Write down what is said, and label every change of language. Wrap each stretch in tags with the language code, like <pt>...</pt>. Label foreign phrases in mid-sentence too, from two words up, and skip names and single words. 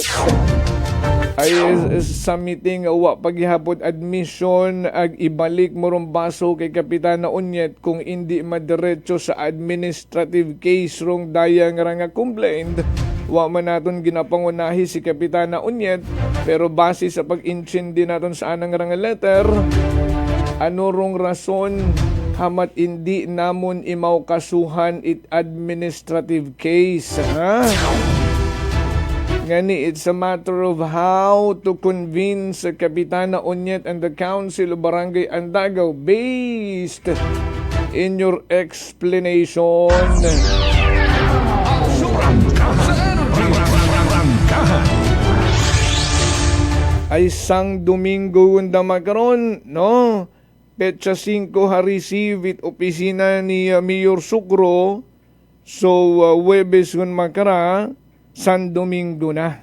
<akl>Ay sa meeting uwa paghihapon admission ag ibalik mo rong baso kay Kapitana Onyet kung hindi madiretso sa</akl> <en>administrative case</en> <akl>rong daya nga complaint. Wa man naton ginapangunahi si Kapitana Onyet, pero base sa pag-intindi naton sa anang nga letter, ano rong rason hamat hindi namon imaw kasuhan it</akl> <en>administrative case,</en> <akl>ha? Ngani,</akl> <en>it's a matter of how to convince Kapitana Onyet and the Council of Barangay Andagaw based in your explanation.</en> <akl>Ay sang Domingo unda makaron, no? Petsa 5 ha-receive it opisina ni Mayor Sucro. So, Webes kun makara, San Domingo na.</akl>